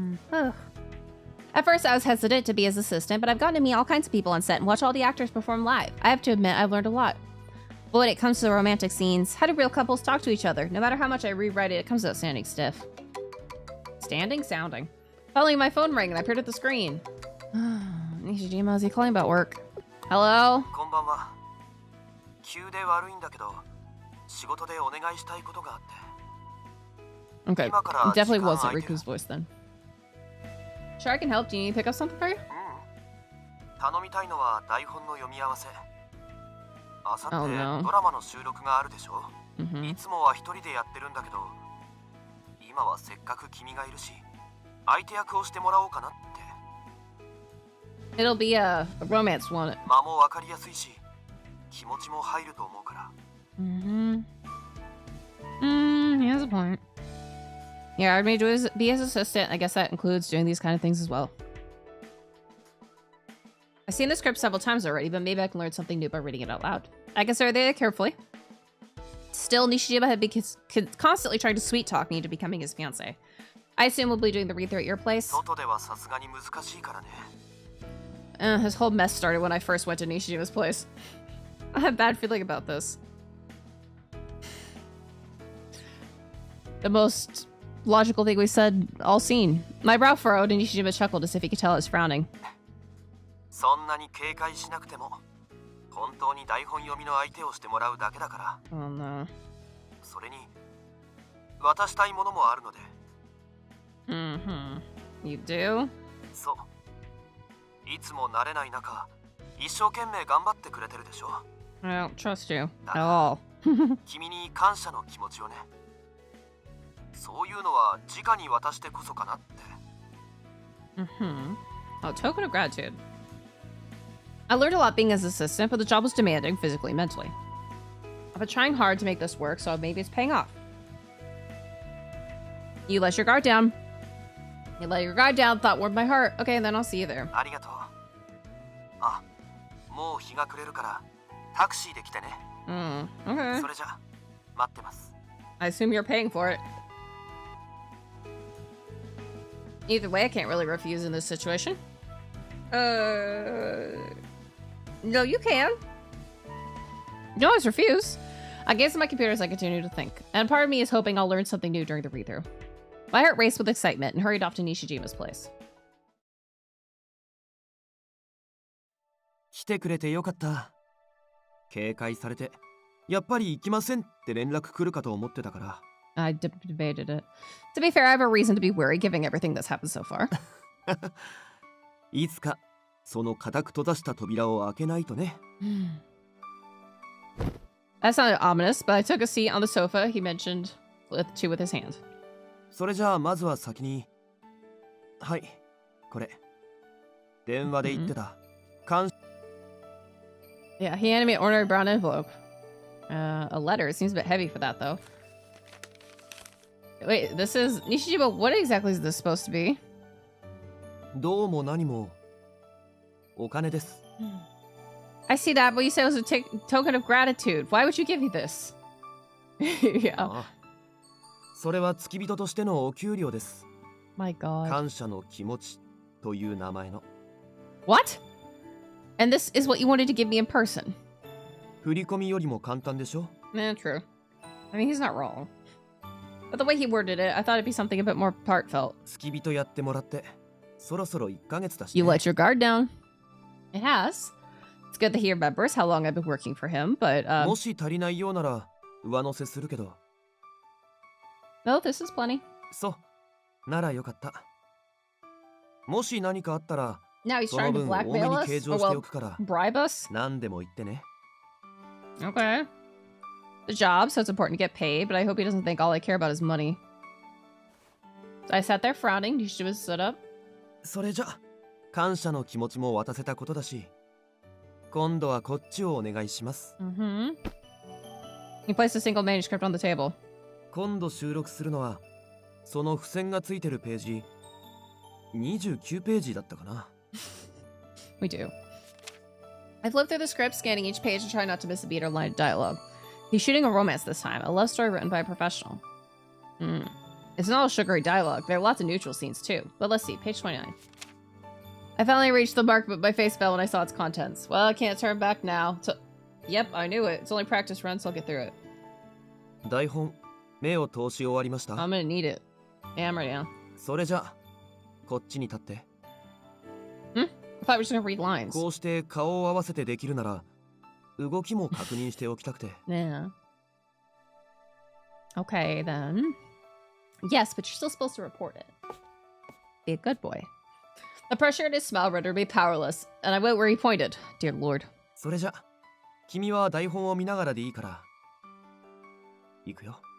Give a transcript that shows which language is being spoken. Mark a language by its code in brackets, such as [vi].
[en] At first, I was hesitant to be his assistant, but I've gotten to meet all kinds of people on set and watch all the actors perform live. I have to admit, I've learned a lot. But when it comes to the romantic scenes, how do real couples talk to each other? No matter how much I rewrite it, it comes out standing stiff. Standing? Sounding. Finally, my phone rang and I appeared at the screen. Nishijima, is he calling about work? Hello? [ja] こんばんは。急で悪いんだけど、仕事でお願いしたいことがあって。 [en] Okay, it definitely wasn't Riku's voice then. Sure, I can help. Do you need to pick up something for you? [ja] 頼みたいのは台本の読み合わせ。あさって [en] Oh, no. [ja] ドラマの収録があるでしょ。いつもは一人でやってるんだけど、今はせっかく君がいるし、相手役をしてもらおうかなって。 [en] It'll be a romance one. [ja] 間もわかりやすいし、気持ちも入ると思うから。 [en] He has a point. Yeah, I'd be his assistant. I guess that includes doing these kind of things as well. I've seen the script several times already, but maybe I can learn something new by reading it out loud. I consider it carefully. Still, Nishijima had been constantly trying to sweet talk me into becoming his fiancé. I assume we'll be doing the read-through at your place. [ja] 外ではさすがに難しいからね。 [en] This whole mess started when I first went to Nishijima's place. I have a bad feeling about this. The most logical thing we said all scene. My brow furrowed and Nishijima chuckled as if he could tell I was frowning. [ja] そんなに警戒しなくても、本当に台本読みの相手をしてもらうだけだから。 [en] Oh no. [ja] それに、渡したいものもあるので。 [en] You do? [ja] そう。いつも慣れない中、一生懸命頑張ってくれてるでしょ。 [en] I don't trust you at all. [ja] 君に感謝の気持ちをね。そういうのは直に渡してこそかなって。 [en] Oh, token of gratitude. I learned a lot being his assistant, but the job was demanding physically and mentally. I've been trying hard to make this work, so maybe it's paying off. You let your guard down. You let your guard down, thought warmed my heart. Okay, then I'll see you there. [ja] ありがとう。あ、もう日が暮れるからタクシーで来てね。 [en] Okay. [ja] それじゃ、待ってます。 [en] I assume you're paying for it. Either way, I can't really refuse in this situation. No, you can. You can always refuse. I gazed at my computer as I continued to think, and part of me is hoping I'll learn something new during the read-through. My heart raced with excitement and hurried off to Nishijima's place. [ja] 来てくれてよかった。警戒されて、やっぱり行きませんって連絡来るかと思ってたから。 [en] I debated it. To be fair, I have a reason to be worried given everything that's happened so far. [ja] いつかその固く閉ざした扉を開けないとね。 [en] That sounded ominous, but I took a seat on the sofa he mentioned with his hand. [ja] それじゃあまずは先に。はい、これ。電話で言ってた。 [en] Yeah, he handed me an ordinary brown envelope. A letter. It seems a bit heavy for that, though. Wait, this is... Nishijima, what exactly is this supposed to be? [ja] どうも何もお金です。 [en] I see that, but you said it was a token of gratitude. Why would you give me this? Yeah. [ja] ああ、それは付き人としてのお給料です。 [en] My God. [ja] 感謝の気持ちという名前の。 [en] What? And this is what you wanted to give me in person? [ja] 振り込みよりも簡単でしょ? [en] True. I mean, he's not wrong. But the way he worded it, I thought it'd be something a bit more heartfelt. [ja] 付き人やってもらってそろそろ1ヶ月だし、ね。 [en] You let your guard down. It has. It's good that he remembers how long I've been working for him, but [ja] もし足りないようなら上乗せするけど。 [en] No, this is plenty. [ja] そう。ならよかった。もし何かあったら、 [en] Now he's [ja] その [en] trying to [ja] 分多め [en] blackmail [ja] に [en] us? [ja] 計 [en] Or [ja] 上してお [en] well, [ja] くから。 [en] bribe us? [ja] 何でも言ってね。 [en] Okay. The job, so it's important to get paid, but I hope he doesn't think all I care about is money. I sat there frowning. Nishijima stood up. [ja] それじゃ、感謝の気持ちも渡せたことだし、今度はこっちをお願いします。 [en] He placed a single manuscript on the table. [ja] 今度収録するのは、その付箋がついてるページ、29ページだったかな。 [en] We do. I flipped through the script, scanning each page to try not to miss a beat or line of dialogue. He's shooting a romance this time, a love story written by a professional. It's not all sugary dialogue. There are lots of neutral scenes too. But let's see, page 29. I finally reached the mark, but my face fell when I saw its contents. Well, I can't turn back now. So Yep, I knew it. It's only practice run, so I'll get through it. [ja] 台本目を通し終わりました。 [en] I'm gonna need it. Yeah, I'm ready now. [ja] それじゃこっちに立って。 [en] I thought we were just gonna read lines. [ja] こうして顔を合わせてできるなら動きも確認しておきたくて。 [en] Yeah. Okay, then. Yes, but you're still supposed to report it. Be a good boy. The pressure in his smile rendered me powerless, and I went where he pointed. Dear Lord. [ja] それじゃ君は台本を見ながらでいいから行くよ。